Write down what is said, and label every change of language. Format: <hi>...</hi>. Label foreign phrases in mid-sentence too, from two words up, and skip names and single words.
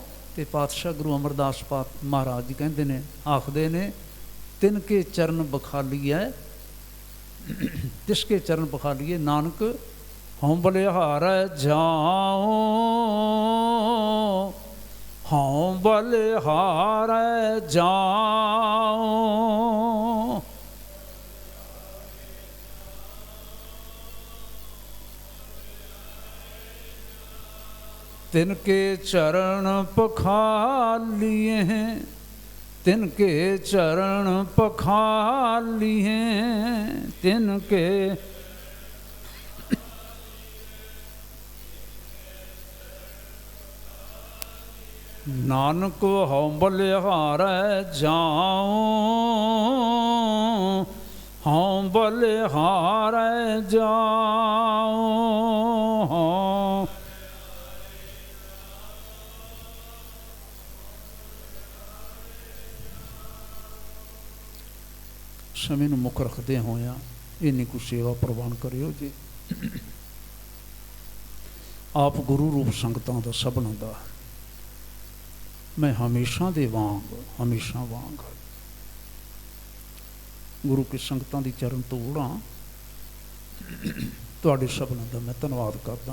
<pa>ਤੇ ਪਾਤਸ਼ਾਹ ਗੁਰੂ ਅਮਰਦਾਸ ਮਹਾਰਾਜ ਜੀ ਕਹਿੰਦੇ ਨੇ, ਆਖਦੇ ਨੇ, ਤਿਨ ਕੇ ਚਰਨ ਬਖਾਲੀਐ, ਤਿਸ ਕੇ ਚਰਨ ਬਖਾਲੀਏ, ਨਾਨਕ ਹਉ ਬਲਿਹਾਰੈ ਜਾਉ, ਹਉ ਬਲਿਹਾਰੈ ਜਾਉ। ਤਿਨਕੇ ਚਰਣ ਪਖਾਲੀਐ, ਤਿਨਕੇ ਚਰਣ ਪਖਾਲੀਐ, ਤਿਨਕੇ ਨਾਨਕ ਹਉ ਬਲਿਹਾਰੈ ਜਾਉ, ਹਉ ਬਲਿਹਾਰੈ ਜਾਉ। ਸਮੇਂ ਨੂੰ ਮੁੱਖ ਰੱਖਦੇ ਹੋਇਆਂ ਇੰਨੀ ਕੁ ਸੇਵਾ ਪ੍ਰਵਾਨ ਕਰਿਓ ਜੀ। ਆਪ ਗੁਰੂ ਰੂਪ ਸੰਗਤਾਂ ਦਾ ਸਭਨਾਂ ਦਾ ਮੈਂ ਹਮੇਸ਼ਾ ਦੇ ਵਾਂਗ, ਹਮੇਸ਼ਾ ਵਾਂਗ ਗੁਰੂ ਕੀ ਸੰਗਤਾਂ ਦੀ ਚਰਨ ਧੂੜਾਂ ਤੁਹਾਡੇ ਸਭਨਾਂ ਦਾ ਮੈਂ ਧੰਨਵਾਦ ਕਰਦਾ।</pa>